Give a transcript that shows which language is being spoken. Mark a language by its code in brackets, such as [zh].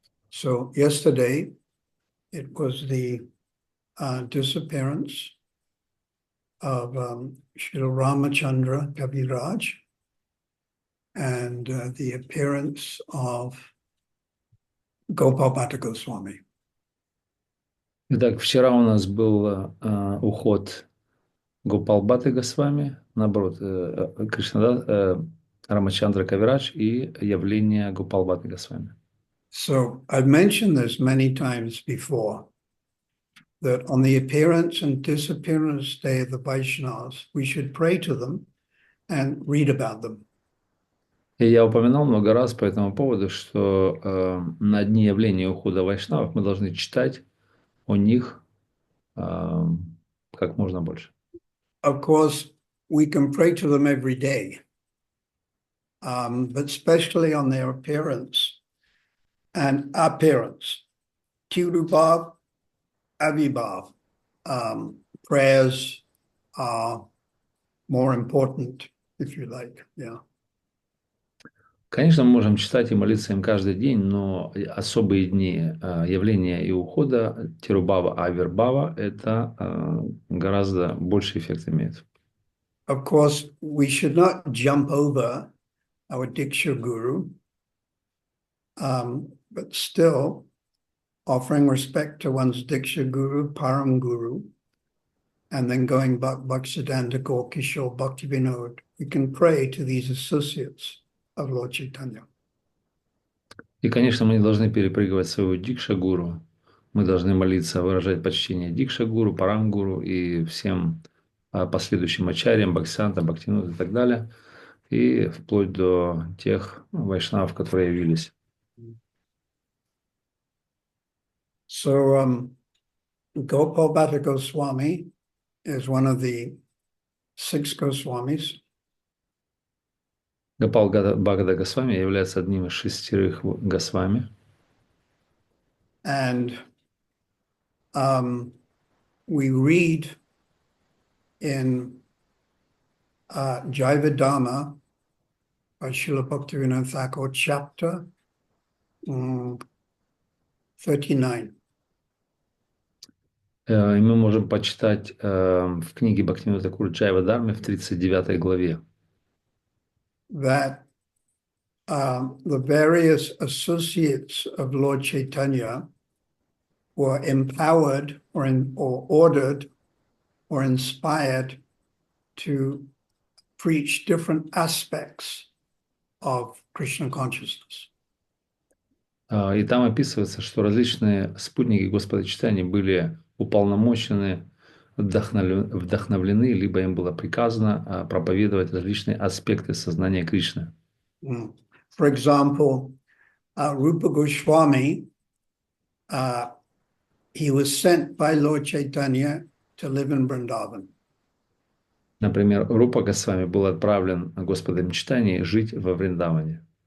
[en] So yesterday it was the disappearance of Srila Ramachandra Kaviraj and the appearance of Gopal Bhatta Goswami. [ru] Итак, вчера у нас был уход Гопал Бхатты Госвами, наоборот, Кришнадас, Рамачандра Кавирадж и явление Гопал Бхатты Госвами. [en] So I've mentioned this many times before, that on the appearance and disappearance day of the Vaishnavas, we should pray to them and read about them. [ru] И я упоминал много раз по этому поводу, что на дни явления и ухода вайшнавов мы должны читать о них как можно больше. [en] Of course, we can pray to them every day, but especially on their appearance and appearance. Tirubhav, Avibhav, prayers are more important, if you like, yeah. [ru] Конечно, мы можем читать и молиться им каждый день, но особые дни явления и ухода Тирубава, Авербава, это гораздо больше эффект имеет. [en] Of course, we should not jump over our Diksha Guru, but still offering respect to one's Diksha Guru, Param Guru, and then going back Bhaktisiddhanta Gaur Kishore Bhaktivinoda, we can pray to these associates of Lord Chaitanya. [ru] И, конечно, мы не должны перепрыгивать своего Дикша-гуру. Мы должны молиться, выражать почтение Дикша-гуру, Парам-гуру и всем последующим ачарьям, Бхактисиддхантам, Бхактивинода и так далее, и вплоть до тех вайшнавов, которые явились. [en] So, Gopal Bhatta Goswami is one of the 6 Goswamis. [ru] Гопал Бхагата Госвами является одним из 6 Госвами. [en] And we read in Jayavadama by Srila Bhaktivinoda Thakur, chapter 39. [ru] И мы можем почитать в книге Бхактивинода Тхакура Джайавадharma в 39 главе. [en] That the various associates of Lord Chaitanya were empowered or ordered or inspired to preach different aspects of Krishna consciousness. [ru] И там описывается, что различные спутники Господа читания были уполномочены, вдохновлены, либо им было приказано проповедовать различные аспекты сознания Кришны. [en] For example, Rupa Goswami, he was sent by Lord Chaitanya to live in Vrindavan. [ru] Например, Рупа Госвами был отправлен Господом читания жить во Вриндаване.